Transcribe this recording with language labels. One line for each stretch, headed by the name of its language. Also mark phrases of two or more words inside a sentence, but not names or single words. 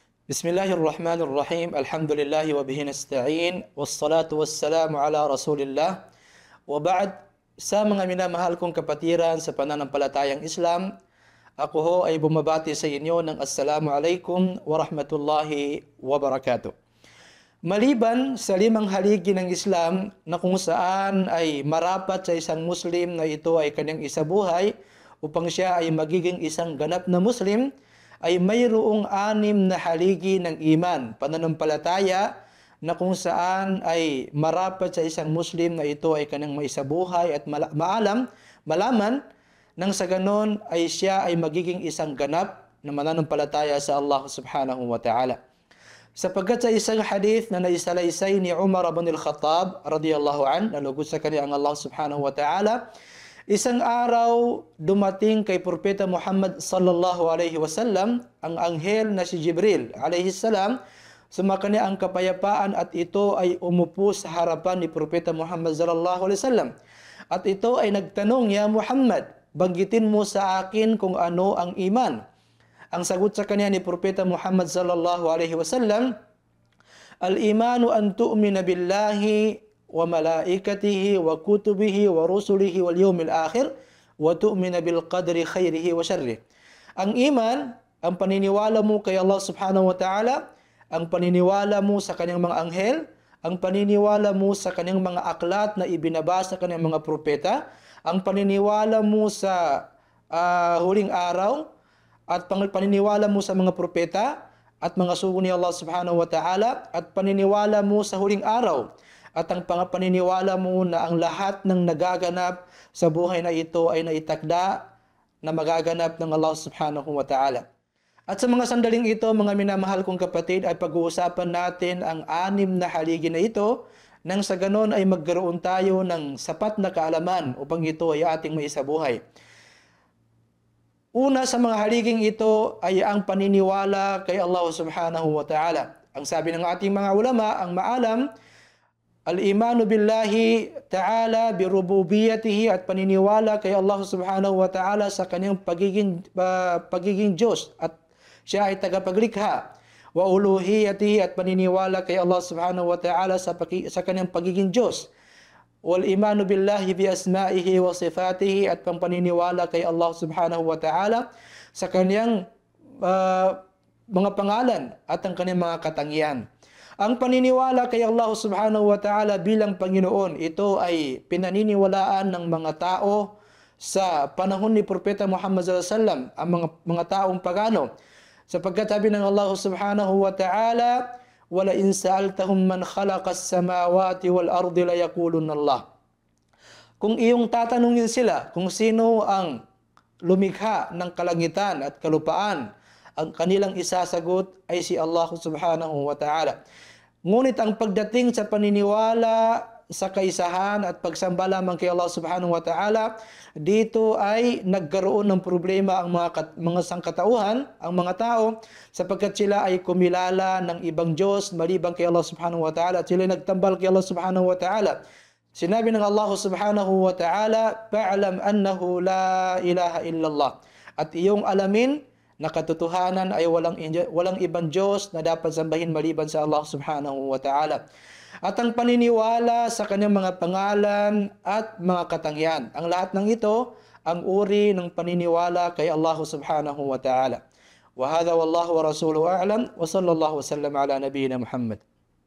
Arabic: بسم الله الرحمن الرحيم. الحمد لله وبه نستعين. والصلاة والسلام على رسول الله. وبعد,
Filipino: sa mga minamahal kong kapatiran sa pananampalatayang Islam, ako ho ay bumabati sa inyo ng
Arabic: السلام عليكم ورحمة الله وبركاته.
Filipino: Maliban sa 5 haligi ng Islam na kung saan ay marapat sa isang Muslim na ito ay kanyang isabuhay upang siya ay magiging isang ganap na Muslim, ay mayroong 6 na haligi ng iman, pananampalataya, na kung saan ay marapat sa isang Muslim na ito ay kanyang maisabuhay at malaman, nang sa ganon ay siya ay magiging isang ganap na mananampalataya sa Allah
Arabic: سبحانه وتعالى.
Filipino: Sapagkat sa isang hadith na naisalaysay ni Umar ibn al-Khattab
Arabic: رضي الله عن,
Filipino: nalugod sa kanya ang Allah
Arabic: سبحانه وتعالى,
Filipino: isang araw dumating kay Propeta Muhammad
Arabic: صلى الله عليه وسلم
Filipino: ang anghel na si Jibril
Arabic: عليه السلام,
Filipino: sumakanya ang kapayapaan at ito ay umupo sa harapan ni Propeta Muhammad
Arabic: صلى الله عليه وسلم.
Filipino: At ito ay nagtanong, "Ya Muhammad, banggitin mo sa akin kung ano ang iman." Ang sagot sa kanya ni Propeta Muhammad
Arabic: صلى الله عليه وسلم الإيمان أن تؤمن بالله وملائكته وكتبه ورسله واليوم الآخر وتؤمن بالقدر خيره وشره."
Filipino: Ang iman, ang paniniwala mo kay Allah
Arabic: سبحانه وتعالى,
Filipino: ang paniniwala mo sa kanyang mga anghel, ang paniniwala mo sa kanyang mga aklat na ibinabasa sa kanyang mga propeta, ang paniniwala mo sa huling araw, at paniniwala mo sa mga propeta at mga sugo ni Allah
Arabic: سبحانه وتعالى,
Filipino: at paniniwala mo sa huling araw, at ang paniniwala mo na ang lahat ng nagaganap sa buhay na ito ay naitakda na magaganap ng Allah
Arabic: سبحانه وتعالى.
Filipino: At sa mga sandaling ito, mga minamahal kong kapatid, ay pag-uusapan natin ang 6 na haligi na ito, nang sa ganon ay magkaroon tayo ng sapat na kaalaman upang ito ay ating maisabuhay. Una sa mga haliging ito ay ang paniniwala kay Allah
Arabic: سبحانه وتعالى.
Filipino: Ang sabi ng ating mga ulama, ang maalam,
Arabic: الإيمان بالله تعالى بربوبيته,
Filipino: at paniniwala kay Allah
Arabic: سبحانه وتعالى
Filipino: sa kanyang pagiging Diyos at siya ay tagapaglikha.
Arabic: وألوهيته,
Filipino: at paniniwala kay Allah
Arabic: سبحانه وتعالى
Filipino: sa kanyang pagiging Diyos.
Arabic: والإيمان بالله بأسمائه وصفاته,
Filipino: at paniniwala kay Allah
Arabic: سبحانه وتعالى
Filipino: sa kanyang mga pangalan at ang kanyang mga katangian. Ang paniniwala kay Allah
Arabic: سبحانه وتعالى
Filipino: bilang Panginoon, ito ay pinaniniwalaan ng mga tao sa panahon ni Propeta Muhammad
Arabic: صلى الله عليه وسلم,
Filipino: ang mga taong pagano. Sapagkat sabi ng
Arabic: الله سبحانه وتعالى ولئن سألتهم من خلق السماوات والأرض ليقولن الله."
Filipino: Kung iyong tatanungin sila kung sino ang lumikha ng kalangitan at kalupaan, ang kanilang isasagot ay si Allah
Arabic: سبحانه وتعالى.
Filipino: Ngunit ang pagdating sa paniniwala sa kaisahan at pagsamba lamang kay Allah
Arabic: سبحانه وتعالى,
Filipino: dito ay nagkaroon ng problema ang mga sangkatauhan, ang mga tao, sapagkat sila ay kumilala ng ibang Diyos maliban kay Allah
Arabic: سبحانه وتعالى,
Filipino: at sila nagtambal kay Allah
Arabic: سبحانه وتعالى.
Filipino: Sinabi ng
Arabic: الله سبحانه وتعالى فاعلم أنه لا إله إلا الله."
Filipino: At iyong alamin na katotohanan ay walang ibang Diyos na dapat sambahin maliban sa Allah
Arabic: سبحانه وتعالى.
Filipino: At ang paniniwala sa kanyang mga pangalan at mga katangian. Ang lahat ng ito, ang uri ng paniniwala kay Allah
Arabic: سبحانه وتعالى. وهذا والله ورسوله أعلم وصلى الله وسلم على نبينا محمد.